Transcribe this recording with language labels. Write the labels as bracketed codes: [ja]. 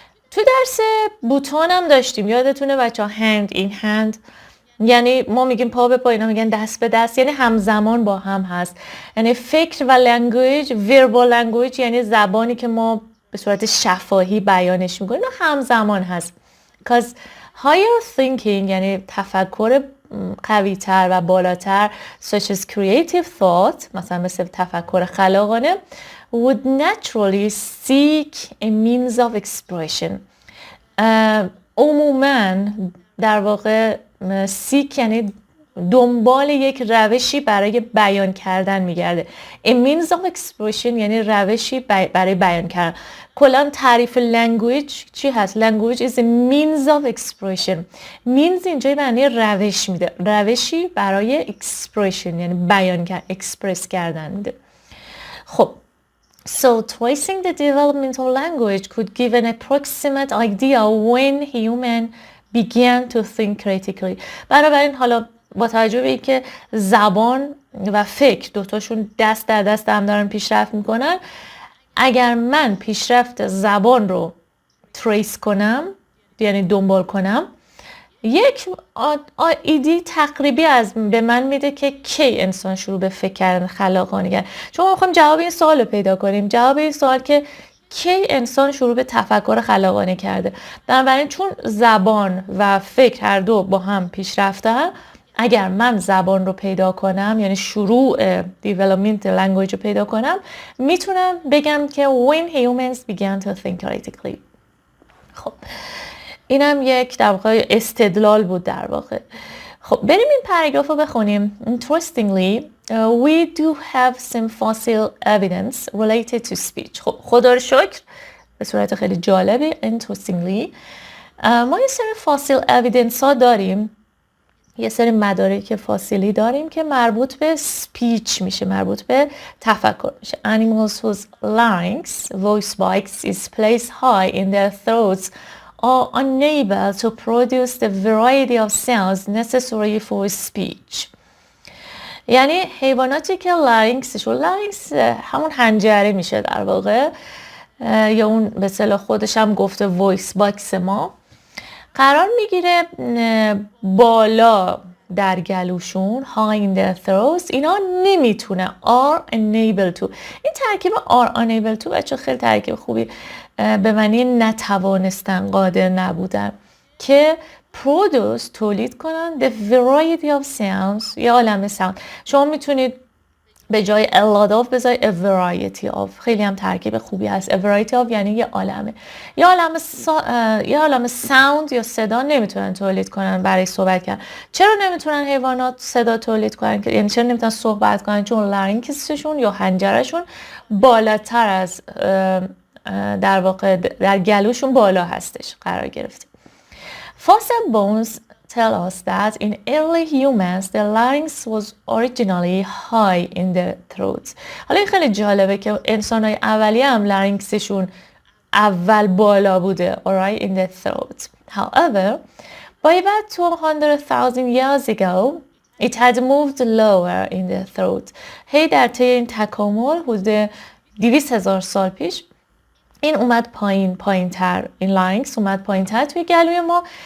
[fa] تو درس بوتون هم داشتیم یادتونه بچه ها [en] hand in hand [fa] یعنی ما میگیم پا به پا، اینا میگن دست به دست، یعنی همزمان با هم هست. یعنی فکر و language [en] verbal language [fa] یعنی زبانی که ما به صورت شفاهی بیانش میکنیم همزمان هست. [en] Because higher thinking [fa] یعنی تفکر قوی‌تر و بالاتر [en] such as creative thought [fa] مثلا مثل تفکر خلاقانه [en] would naturally seek a means of expression. [fa] عموماً در واقع seek یعنی دنبال یک روشی برای بیان کردن میگرده. [en] A means of expression [fa] یعنی روشی برای بیان کردن. کلا تعریف [en] language [fa] چی هست؟ [en] Language is a means of expression. [fa] Means اینجا معنی روش میده، روشی برای expression یعنی بیان کردن، express کردن میده. [en] خب So tracing the development of language could give an approximate idea when human began to think critically. [fa] بنابراین حالا با توجه به اینکه زبان و فکر دوتاشون دست در دست هم دارن پیشرفت میکنن، اگر من پیشرفت زبان رو تریس کنم یعنی دنبال کنم، یک ایده تقریبی از به من میده که کی انسان شروع به فکر کردن خلاقانه کرد. چون ما میخوایم جواب این سوال رو پیدا کنیم، جواب این سوال که کی انسان شروع به تفکر خلاقانه کرده. بنابراین چون زبان و فکر هر دو با هم پیشرفتن، اگر من زبان رو پیدا کنم یعنی شروع development language رو پیدا کنم، میتونم بگم که [en] when humans began to think critically. [fa] خب اینم یک در واقع استدلال بود در واقع. خب بریم این پاراگراف رو بخونیم. [en] Interestingly, we do have some fossil evidence related to speech. [fa] خب خدا رو شکر به صورت خیلی جالبی. interestingly ما یه سری فاسیل اویدنس ها داریم، یه سری مدارک فاسیلی داریم که مربوط به سپیچ میشه، مربوط به تفکر میشه. [en] Animals whose larynx, voice box, is placed high in their throats are unable to produce the variety of sounds necessary for speech. [fa] یعنی حیواناتی که لارینکسشون، لارینکس همون حنجره میشه در واقع، یا اون به اصطلاح خودش هم گفته وایس باکس ما، قرار میگیره بالا در گلوشون [en] high in their throats. [fa] اینا نمیتونه [en] are unable to. [fa] این ترکیب [en] are unable to [fa] بچه خیلی ترکیب خوبی به معنی نتوانستن، قادر نبودن، که produce تولید کنن [en] the variety of sounds، [fa] یه عالمه sound. شما میتونید به جای [en] a lot of [fa] بذاری [en] a variety of. [fa] خیلی هم ترکیب خوبی هست. [en] a variety of [fa] یعنی یه عالمه. یه عالمه sound یا صدا نمیتونن تولید کنن برای صحبت کردن. چرا نمیتونن حیوانات صدا تولید کنن؟ یعنی چرا نمیتونن صحبت کنن؟ چون لارینکسشون یا حنجرهشون بالاتر از در واقع در گلوشون بالا هستش قرار گرفته. [en] Fossil bones tell us that in early humans the larynx was originally high in the throat. [fa] حالا این خیلی جالبه که انسان‌های اولیه هم لارینکسشون اول بالا بوده، alright, in the throat. [en] However, by about 200,000 years ago it had moved lower in the throat. [fa] هی در طی این تکامل حدود 200,000 سال پیش این اومد پایین تر، این لارینکس اومد پایین تر توی گلوی ما.